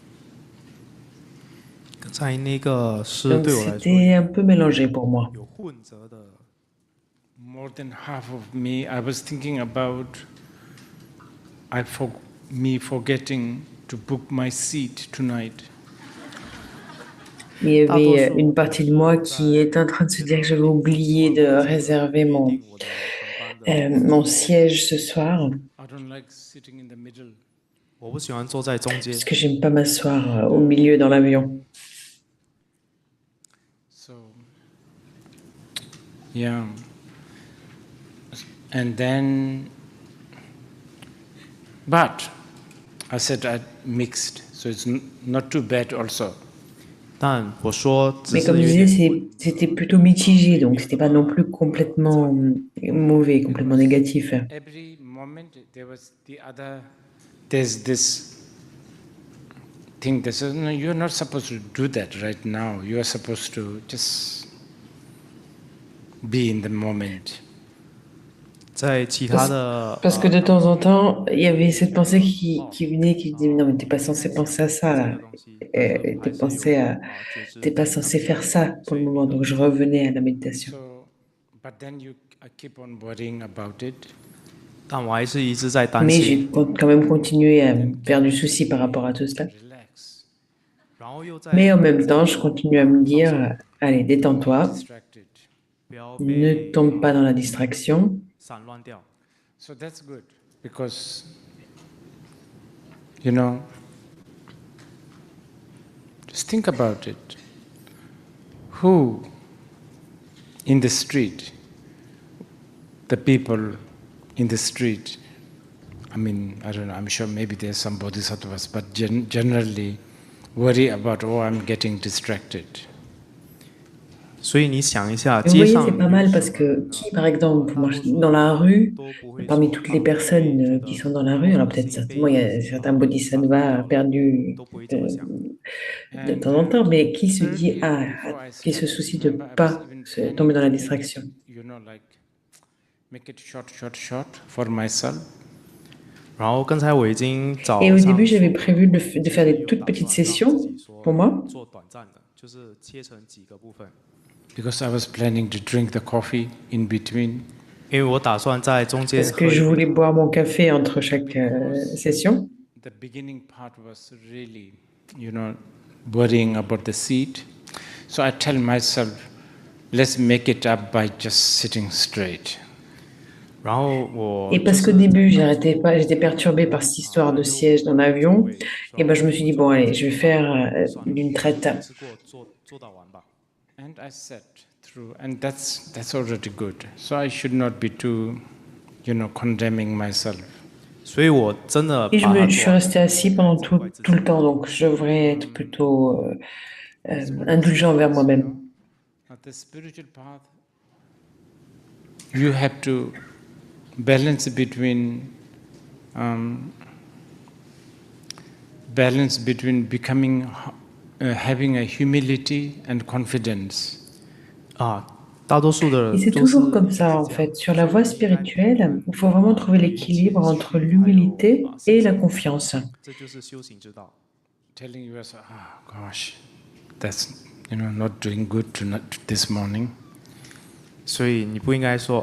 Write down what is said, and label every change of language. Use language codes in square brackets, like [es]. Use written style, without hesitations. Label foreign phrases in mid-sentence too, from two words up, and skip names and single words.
[zh] 刚才那个诗 Donc 对我来说 [fr] c'était un peu mélangé pour moi. [zh] 有混杂的 [en] More than half of me, I was thinking about me forgetting to book my seat tonight. [fr] Il y avait une partie de moi qui est en train de se dire que j'avais oublié de réserver mon siège ce soir. [en] I don't like sitting in the middle. [zh] 我不喜欢坐在中间 [fr] Parce que j'aime pas m'asseoir au milieu dans l'avion. [en] So, yeah. And then, but I said I mixed, so it's not too bad also. [zh] 但我说只 Mais 是 [fr] comme je [zh] 有 [fr] disais, [zh] 点 [fr] c'était plutôt mitigé, donc c'était pas non plus complètement mauvais, complètement négatif. [en] Every moment there's this thing that says, no, you're not supposed to do that right now. You are supposed to just be in the moment. [zh] 在其他的 [fr] Parce que de temps en temps, il y avait cette pensée qui venait, qui disait, non, mais t'es pas censé penser à ça, là. T'es pas censé faire ça pour le moment. Donc je revenais à la méditation. [en] So, but then you keep on worrying about it. [zh] 但我还是一直在担 Mais 心 [fr] j'ai quand même continué à me faire du souci par rapport à tout cela. [zh] 然后又在 [fr] Mais en même temps, je continue à me dire, allez, détends-toi, [en] Distracted. [zh] 不要 [fr] ne [zh] 被 [fr] tombe pas dans la distraction. [zh] 散乱掉 [en] So that's good because, you know, just think about it. Who in the street, the people in the street, I mean, I don't know, I'm sure maybe there's some bodhisattvas, but generally worry about, oh, I'm getting distracted. [zh] 所以你想一下 [fr] Vous [zh] 街 [fr] voyez, [zh] 上 [fr] c'est pas mal parce que qui, par exemple, marche dans la rue, parmi toutes les personnes qui sont dans la rue, alors peut-être certainement il y a certains bodhisattvas perdus de temps en temps, mais qui se dit, qui se soucie de pas tomber dans la distraction. [en] You know, like, make it short for myself. [zh] 然后刚才我已经早 [fr] Et au [zh] 上 [fr] début, j'avais prévu de faire des toutes petites sessions pour moi. [zh] 做短暂的就是切成几个部分 [en] Because I was planning to drink the coffee in between. [zh] 因为我打算在中间 [fr] Parce [zh] 喝 [fr] que [zh] 一 [fr] je [zh] 杯 [fr] voulais boire mon café entre chaque session. [en] The beginning part was really, you know, worrying about the seat. So I tell myself, let's make it up by just sitting straight. [zh] 然后我 [fr] Et parce qu'au début, j'arrêtais pas, j'étais perturbée par cette histoire de siège dans l'avion. Et ben, je me suis dit, bon, allez, je vais faire d'une traite. [zh] 试过做到完吧 [en] And I sat through, and that's already good. So I should not be too, you know, condemning myself. [zh] 所以我真的 [fr] Et je [zh] 把它 [fr] suis [zh] 做完 [fr] restée assis pendant tout le temps, donc je devrais être plutôt indulgent envers moi-même. [en] At the spiritual path, you have to balance between becoming, having a humility and confidence. [zh] 啊，大多数的 [fr] Et c'est [zh] 都 [fr] toujours [zh] 是 [fr] comme ça, en fait. Sur la voie spirituelle, il faut vraiment trouver l'équilibre entre l'humilité et la confiance. [zh] 这就是修行之道 [en] Telling yourself, oh gosh, that's, you know, not doing good this morning. [zh] 所以你不应该说